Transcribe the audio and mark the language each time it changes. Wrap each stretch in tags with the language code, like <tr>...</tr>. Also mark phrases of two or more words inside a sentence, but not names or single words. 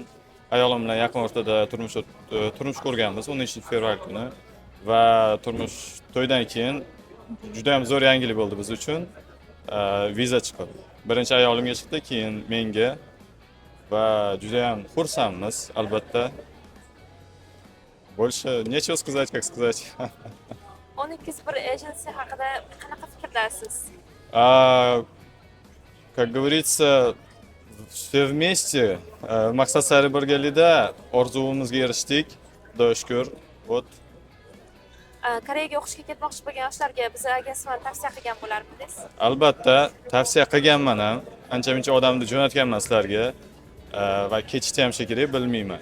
<uz>Ayolim bilan yaqin o'rtada turmush qurganmiz 10-fevral kuni va to'ydan keyin juda ham zo'r yangilik bo'ldi biz uchun. Viza chiqdi. Birinchi ayolimga chiqdi, keyin menga va juda ham xursandmiz albatta.</uz> <ru>Больше нечего сказать, как сказать.</ru> <uz>12.1 agency haqida qanaqa fikrdasiz?</uz> <ru>Как говорится, все вместе.</ru> <uz>Maqsad sari birgalikda orzumizga erishdik. Xudoga shukr. Вот. Koreyaga o'qishga ketmoqchi bo'lgan yoshlarga biz agentvani tavsiya qilgan bo'larmidingiz? Albatta, tavsiya qilganman ham. Ancha-muncha odamni jo'natganman sizlarga va ketishni ham shekilli bilmayman.</uz>